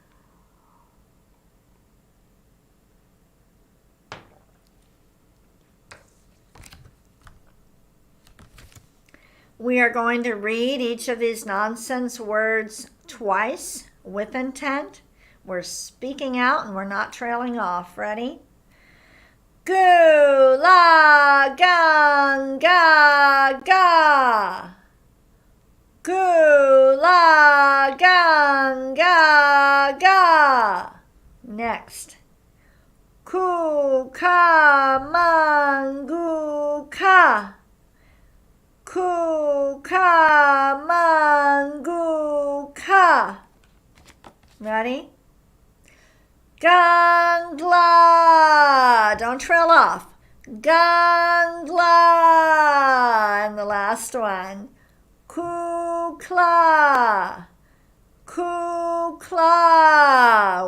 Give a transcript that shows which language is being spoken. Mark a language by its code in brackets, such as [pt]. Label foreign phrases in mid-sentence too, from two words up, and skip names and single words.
[en] We are going to read each of these nonsense words twice with intent. We're speaking out and we're not trailing off. Ready? Gu la gang ga ga. Gu la gang ga ga. Next. Ku ka mangu ka. Ku ka mangu ka. Ready? Gangla. Don't trail off. Gangla. And the last one. Kukla. Kukla.